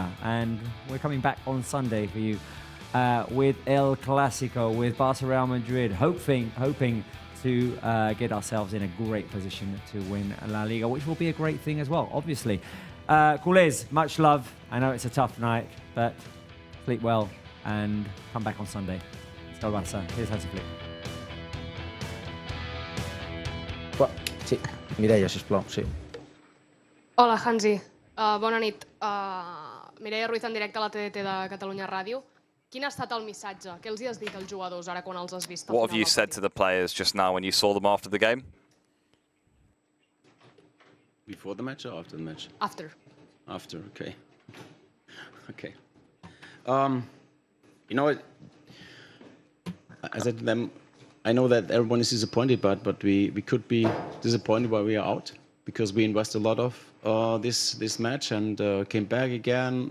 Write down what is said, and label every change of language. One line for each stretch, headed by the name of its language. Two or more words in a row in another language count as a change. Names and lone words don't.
English: And we're coming back on Sunday for you with El Clásico, with Barça Real Madrid, hoping to get ourselves in a great position to win La Liga, which will be a great thing as well, obviously. Culés, much love. I know it's a tough night, but sleep well and come back on Sunday. Let's go Barça. Here's Hansi Flick.
Catalan: Sí, Mireia, sisplau, sí. Hola, Hansi. Bona nit. Mireia Ruiz en directe a la TDT de Catalunya Ràdio. Quin ha estat el missatge? Què els hi has dit als jugadors ara quan els has vist?
English: What have you said to the players just now when you saw them after the game? Before the match or after the match? After. After, okay. Okay. You know what? I said to them, I know that everyone is disappointed, but we could be disappointed while we are out because we invest a lot of this match and came back again.